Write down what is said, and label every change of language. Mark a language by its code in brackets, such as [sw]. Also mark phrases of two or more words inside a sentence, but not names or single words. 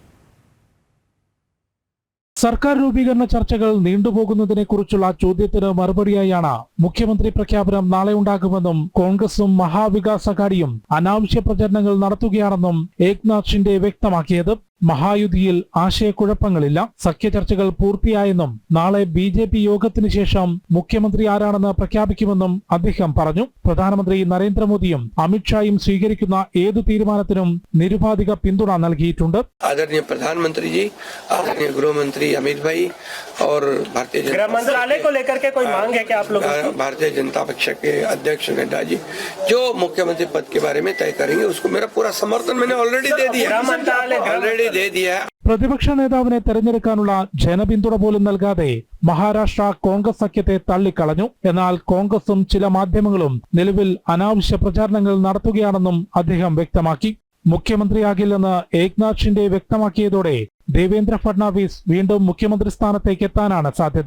[ml] സർക്കാർ രൂപീകരണ ചർച്ചകൾ നീണ്ടുപോകുന്നതിനെക്കുറിച്ചുള്ള ചോദ്യത്തിന് മറുപടിയായാണ് മുഖ്യമന്ത്രി പ്രഖ്യാപനം നാളെ ഉണ്ടാകുമെന്നും കോൺഗ്രസും മഹാവികാസ് അഘാഡിയും അനാവശ്യ പ്രചരണങ്ങൾ നടത്തുകയാണെന്നും ഏക്നാഥ് ഷിൻഡെ വ്യക്തമാക്കിയത്. മഹായുതിയിൽ ആശയക്കുഴപ്പങ്ങളില്ല. സഖ്യചർച്ചകൾ പൂർത്തിയായെന്നും നാളെ BJP യോഗത്തിന് ശേഷം മുഖ്യമന്ത്രി ആരാണെന്ന് പ്രഖ്യാപിക്കുമെന്നും അദ്ദേഹം പറഞ്ഞു. പ്രധാനമന്ത്രി നരേന്ദ്രമോദിയും അമിത്ഷായും സ്വീകരിക്കുന്ന ഏതു തീരുമാനത്തിനും നിരുപാധിക പിന്തുണ നൽകിയിട്ടുണ്ട്. [hi] आदरणीय प्रधानमंत्री जी, आदरणीय गृह मंत्री अमित भाई और गृह मंत्रालय को लेकर के कोई मांग है क्या आप लोगों की? भारतीय जनता पक्ष के अध्यक्ष नड्डा जी जो मुख्यमंत्री पद के बारे में तय करेंगे उसको मेरा पूरा समर्थन मैंने ऑलरेडी दे दिया है. [ml] പ്രതിപക്ഷ നേതാവിനെ തെരഞ്ഞെടുക്കാനുള്ള ജനപിന്തുണ പോലും നൽകാതെ മഹാരാഷ്ട്ര കോൺഗ്രസ് സഖ്യത്തെ തള്ളിക്കളഞ്ഞു. എന്നാൽ കോൺഗ്രസും ചില മാധ്യമങ്ങളും നിലവിൽ അനാവശ്യ പ്രചാരണങ്ങൾ നടത്തുകയാണെന്നും അദ്ദേഹം വ്യക്തമാക്കി. മുഖ്യമന്ത്രിയാകില്ലെന്ന് ഏക്നാഥ് ഷിൻഡെ വ്യക്തമാക്കിയതോടെ ദേവേന്ദ്ര ഫഡ്നാവിസ് വീണ്ടും മുഖ്യമന്ത്രി സ്ഥാനത്തേക്ക് എത്താനാണ് സാധ്യത.